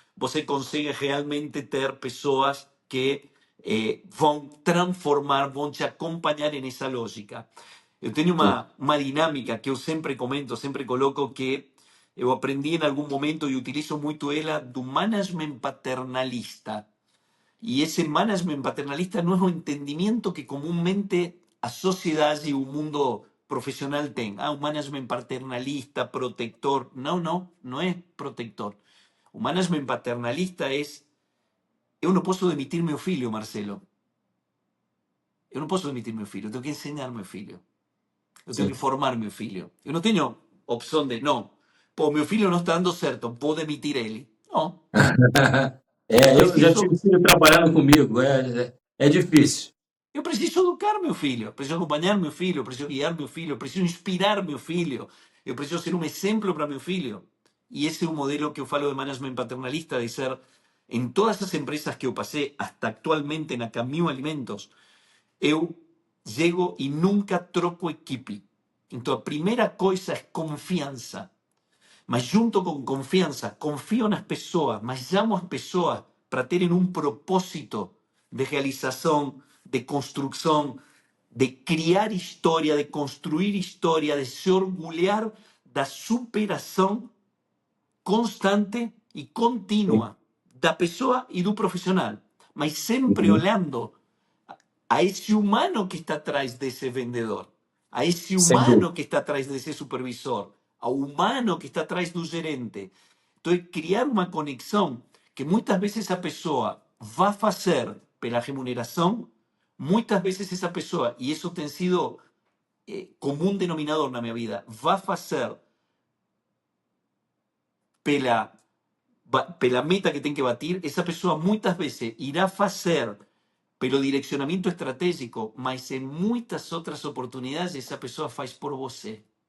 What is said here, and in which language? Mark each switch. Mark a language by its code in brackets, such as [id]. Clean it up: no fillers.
[pt] você consegue realmente ter pessoas que vão transformar, vão te acompanhar nessa lógica. Eu tenho Sim. uma dinâmica que eu sempre comento, sempre coloco, que eu aprendi em algum momento e utilizo muito ela, do management paternalista. [es] Y ese management paternalista no es un entendimiento que comúnmente a sociedad y un mundo profesional tenga. Ah, un management paternalista, protector. No, no, no es protector. Un management paternalista es, yo no puedo demitir mi filho, Marcelo. Yo no puedo demitir mi filho, tengo que enseñar mi filho. Yo tengo que [pt] Sim. [es] formar mi filho. Yo no tengo opción de, no, pues mi filho no está [pt] dando certo, [es] puedo demitir él. No, yo [pt] Eu já tive preciso filho trabalhando comigo, é difícil. Eu preciso educar meu filho, preciso acompanhar meu filho, preciso guiar meu filho, preciso inspirar meu filho, eu preciso ser um exemplo para meu filho. E esse é o modelo que eu falo de management paternalista, de ser, em todas as empresas que eu passei, [es] hasta actualmente [pt] na Camil Alimentos, eu chego e nunca troco equipe. Então a primeira coisa é confiança. Mas junto com confiança, confio nas pessoas, mas chamo as pessoas para terem um propósito de realização, de construção, de criar história, de construir história, de se orgulhar da superação constante e Sim. contínua da pessoa e do profissional, mas sempre Uhum. [es] olhando a ese humano que está atrás de ese vendedor, a ese [pt] Sem dúvida. [es] humano que está atrás de ese supervisor, a humano que está atrás do gerente. Entonces, criar una conexión que muchas veces esa persona va a hacer pela remuneración, muchas veces esa persona, y eso ha sido común denominador en mi vida, va a hacer pela, pela meta que tiene que batir, esa persona muchas veces irá a hacer pero direccionamento estratégico, mas en muchas otras oportunidades esa persona [pt] faz por você.